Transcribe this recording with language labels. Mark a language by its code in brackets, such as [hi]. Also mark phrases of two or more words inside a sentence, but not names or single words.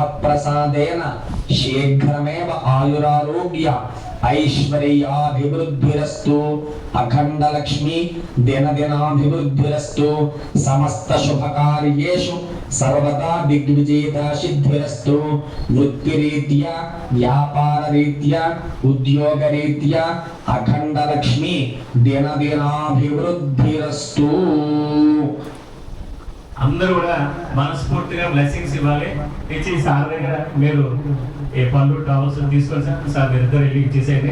[sa] प्रसादेन शीघ्रमेव आयुरारोग्य ऐश्वर्याभिवृद्धिरस्तु अखंड लक्ष्मी दिन दिनाभिवृद्धिरस्तु समस्त शुभ कार्येषु सर्वदा दिग्विजयता सिद्धिरस्तु वृत्तिरीत्या व्यापार रीत्या उद्योग रीत्या अखंड लक्ष्मी दिन दिनाभिवृद्धिरस्तु [te] అందరూ కూడా మనస్ఫూర్తిగా బ్లెస్సింగ్స్ ఇవ్వాలి. ఇచ్చి సార్ దగ్గర మీరు ఏ పళ్ళు టవల్స్ తీసుకొని సార్ మీరిద్దరు వెళ్ళి ఇచ్చేసేయండి.